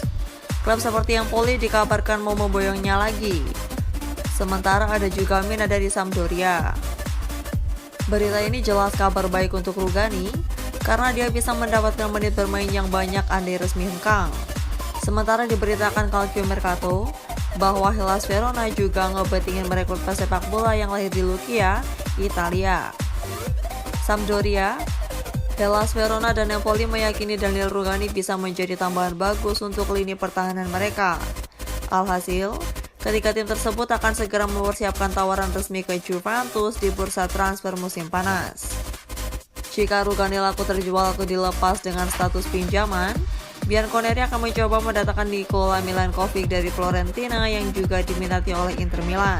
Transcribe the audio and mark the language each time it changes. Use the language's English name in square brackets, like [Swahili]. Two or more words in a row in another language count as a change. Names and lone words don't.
[Indonesian] Klub seperti Empoli dikabarkan mau memboyongnya lagi, sementara ada juga Mina dari Sampdoria. Berita ini jelas kabar baik untuk Rugani, karena dia bisa mendapatkan menit bermain yang banyak andai resmi hengkang. Sementara diberitakan Calcio Mercato bahwa Hellas Verona juga ngebet ingin merekrut pesepak bola yang lahir di Lucca, Italia. Sampdoria, Hellas Verona dan Napoli meyakini Daniele Rugani bisa menjadi tambahan bagus untuk lini pertahanan mereka. Alhasil, ketika tim tersebut akan segera mempersiapkan tawaran resmi ke Juventus di bursa transfer musim panas. Jika Rugani laku terjual atau dilepas dengan status pinjaman, Bianconeri akan mencoba mendatangkan Nikola Milankovic dari Fiorentina yang juga diminati oleh Inter Milan.